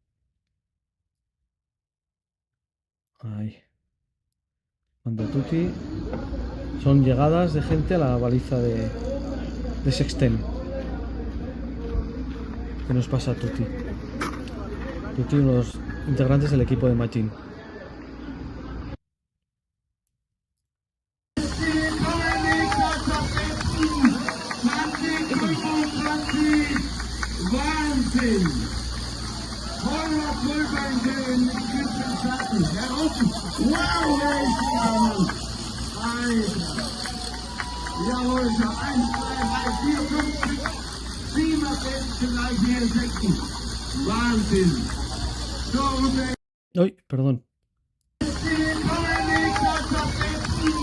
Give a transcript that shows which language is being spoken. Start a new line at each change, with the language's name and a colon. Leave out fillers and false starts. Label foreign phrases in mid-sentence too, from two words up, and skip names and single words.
Spanish: Ahí. Manda Tuti. Son llegadas de gente a la baliza de Sexten. ¿Qué nos pasa a Tuti? Tuti, uno de los integrantes del equipo de Matin.
German: Wahnsinn! Voller Pulver in den Schatten. Ja, wow, Alter! Jawohl, schon 1, 2, 3, 4, 5, 7 Plätze gleich hier in Sechsten. Wahnsinn! So,
Spanish: Uy, perdón.